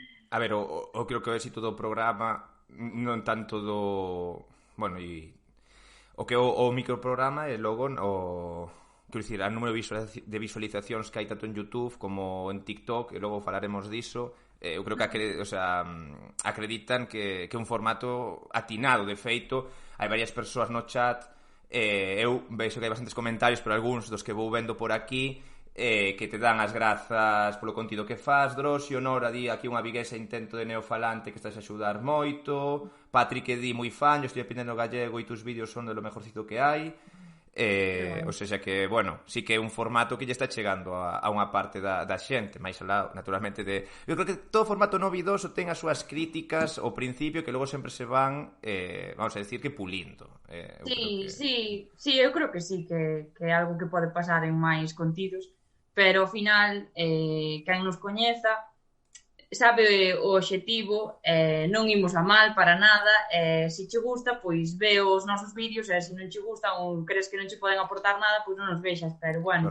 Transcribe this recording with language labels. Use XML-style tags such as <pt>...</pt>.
<gl>a ver, o creo que o éxito do programa non tanto do... Bueno, e o que o microprograma e logo quero dicir, a número de visualizacións que hai tanto en YouTube como en TikTok, e logo falaremos diso. Eu creo que o sea, acreditan que é un formato atinado. De feito, hai varias persoas no chat, eu veixo que hai bastantes comentarios, pero algúns dos que vou vendo por aquí, que te dan as grazas polo contido que faz. Drosio Nora di aquí unha viguesa intento de neofalante que estás a axudar moito.</gl> <es>Patrick</es> <gl>di moi fan,</gl> <es>yo estoy aprendendo gallego e tus vídeos son de lo mejorcito que hai.</es> <gl>O sea que, bueno, sí que é un formato que lle está chegando a unha parte da xente, máis alá, naturalmente, eu creo que todo formato novidoso ten as súas críticas ao principio que logo sempre se van, vamos a decir, que pulindo. Sí, eu creo que sí, que é algo que pode pasar en máis contidos, pero ao final, quen nos coñeza sabe o obxectivo, non imos a mal para nada, se che gusta, pois ve os nosos vídeos, e se non che gusta ou crees que non che poden aportar nada, pois non os vexas, pero bueno,</gl>